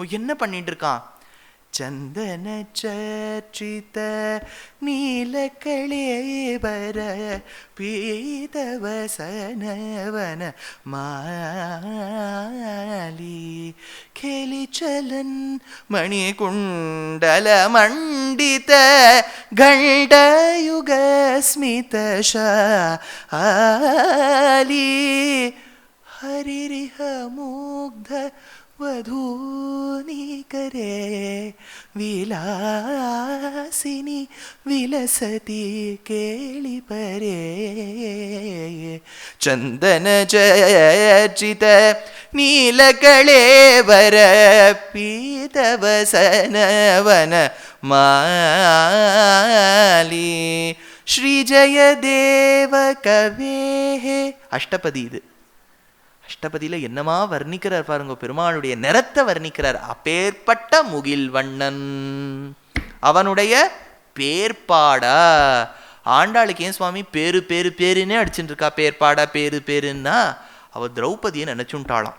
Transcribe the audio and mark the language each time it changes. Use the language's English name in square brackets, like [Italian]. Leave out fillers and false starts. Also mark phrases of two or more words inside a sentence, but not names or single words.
[Tamil] என்ன பண்ணிட்டு இருக்கான்? [Sanskrit] चन्दन चर्चित नीलकलेबर पीतवसनवन माली केलिचलन् मणि कुण्डल मण्डित गण्डयुग स्मित शालि हरिरिह मुक्त वधूनि करे विलासिनी विलसति केळि परे चंदन चर्चित नीलकळेवर पीतवसनवन माली श्री जयदेव कवेः अष्टपदी இது. [Tamil] அஷ்டபதியில் என்னமா வர்ணிக்கிறார் பாருங்க, பெருமாளுடைய நிறத்தை வர்ணிக்கிறார். அப்பேற்பட்ட முகில் வண்ணன் அவனுடைய பேர்பாடா. ஆண்டாளுக்கு ஏன் சுவாமி பேரு பேரு பேருன்னே அடிச்சுட்டு இருக்கா? பேர்பாடா பேரு பேருன்னா அவள் திரௌபதியை நினைச்சுட்டாளாம்.